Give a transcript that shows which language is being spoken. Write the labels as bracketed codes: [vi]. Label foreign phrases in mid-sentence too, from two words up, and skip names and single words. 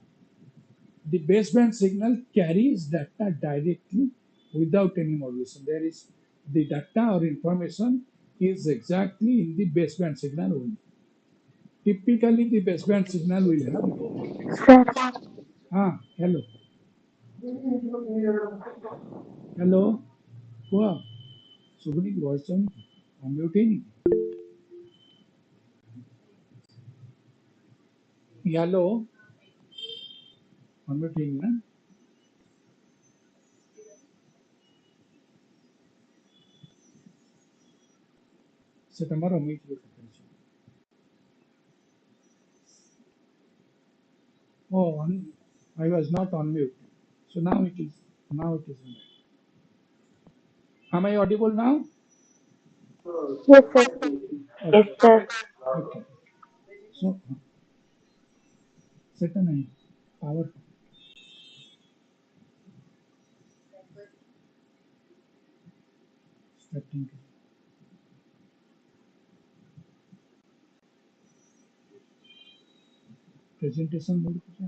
[en] The baseband signal carries data directly without any modulation. There is the data or information is exactly in the baseband signal only. Typically, the baseband signal will have low frequency. Hello. Hello. [or] କୁହ ଶୁଭୁନି କି ଭଏସ୍ ଯାଉନି ଆମେ ଉଠେଇନି ହ୍ୟାଲୋ ଆମେ ଉଠେଇନି ନା ସେଟା ମୋର ଅମିତ [en] Oh, I was not on mute. So now it is. Now it is. Am I audible now? Yes, sir. Yes, Okay. sir. Okay. So set a power starting presentation mode.